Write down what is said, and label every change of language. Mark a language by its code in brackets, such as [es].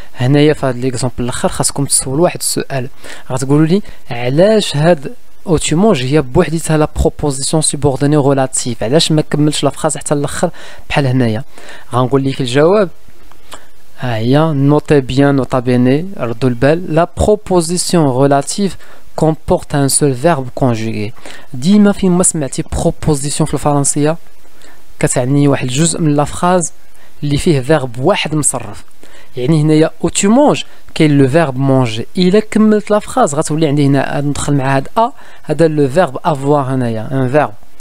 [ar] هنايا في هذا ليكزامبل الاخر خاصكم تسولوا واحد السؤال. غتقولوا لي علاش هاد او [fr] tu manges [ar] هي بوحديتها لا بروبوزيسيون سوبوردوني ريلاتيف، علاش ما كملتش لا فراز حتى الاخر بحال هنايا؟ غنقول لك الجواب. ها هي نوتي بيان نوتا بيني ردوا البال. [fr] لا بروبوزيسيون ريلاتيف comporte un seul verbe conjugué. [ar] ديما فين ما سمعتي بروبوزيسيون في الفرنسيه كتعني واحد الجزء من لا فراز اللي فيه فيرب واحد مصرف. يعني هنايا او [fr] tu manges [ar] كاين لو فيرب مونجي. الا كملت لا فراز غتولي عندي هنا ندخل مع هاد هذا لو فيرب افوار هنايا ان فيرب.